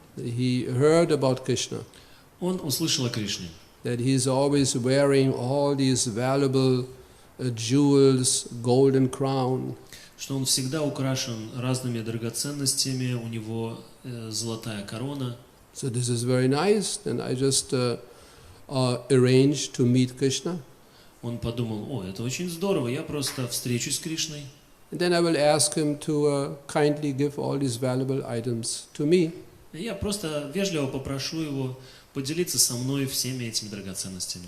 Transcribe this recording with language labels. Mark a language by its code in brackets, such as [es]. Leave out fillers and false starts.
[en] he heard about Krishna, [ru] Он услышал о Кришне, [en] that he is always wearing all these valuable jewels, golden crown, [ru] что он всегда украшен разными драгоценностями, у него золотая корона. [en] So this is very nice, and I just arranged to meet Krishna. [ru] Он подумал, это очень здорово, я просто встречусь с Кришной. [en] And then I will ask him to kindly give all these valuable items to me. [ru] Я просто вежливо попрошу его поделиться со мной всеми этими драгоценностями.